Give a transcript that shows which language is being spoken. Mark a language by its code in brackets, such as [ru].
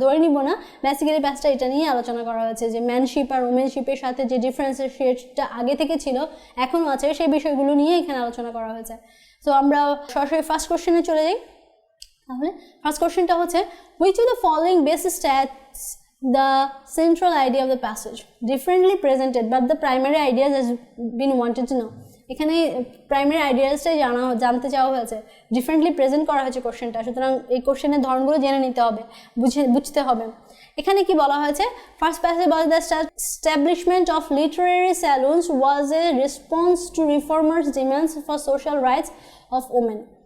[bn] ধরে নিব না, বেসিক্যালি প্যাসেজটা এটা নিয়ে আলোচনা করা হয়েছে যে ম্যানশিপ আর ওমেনশিপের সাথে যে ডিফারেন্সের সেটা আগে থেকে ছিল এখনও আছে, সেই বিষয়গুলো নিয়ে এখানে আলোচনা করা হয়েছে। সো আমরা সরাসরি ফার্স্ট কোশ্চেনে চলে যাই। তাহলে ফার্স্ট কোশ্চেনটা হচ্ছে [en] which of the following base states the central idea of the passage differently presented but the primary ideas has been wanted to know। [bn] এখানে প্রাইমারি আইডিয়াসটাই জানতে চাওয়া হয়েছে, ডিফারেন্টলি প্রেজেন্ট করা হয়েছে কোশ্চেনটা, সুতরাং এই কোশ্চেনের ধরনগুলো জেনে নিতে হবে, বুঝতে হবে। এখানে কি বলা হয়েছে, ফার্স্ট প্যাসেজ বলে [en] The establishment of literary salons was a response to reformers demands for social rights of women.